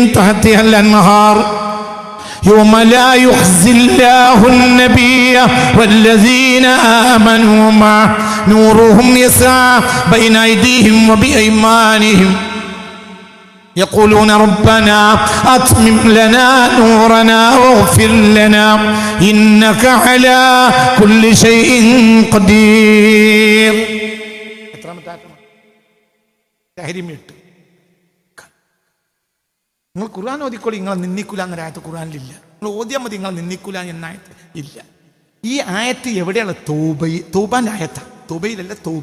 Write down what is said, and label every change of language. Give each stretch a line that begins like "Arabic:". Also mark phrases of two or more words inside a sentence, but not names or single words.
Arabic: تحتها الأنهار يوم لا يخزي الله النبي والذين آمنوا معه نورهم يسعى بين أيديهم وبأيمانهم يقولون ربنا أتمم لنا نورنا واغفر لنا إنك على كل شيء قدير.
Malayalam: നിങ്ങൾ ഖുർആൻ ഓതിക്കോളി. നിങ്ങൾ നിന്ദിക്കൂല എന്നൊരായത്ത് ഖുർആനിലില്ല. നിങ്ങൾ ഓതിയാൽ മതി, നിങ്ങൾ നിന്ദിക്കൂല എന്നായത്ത് ഇല്ല. ഈ ആയത്ത് എവിടെയാണ്? തൗബാന്റെ ആയത്താണ്. തൗബയിലല്ല, തൗബ.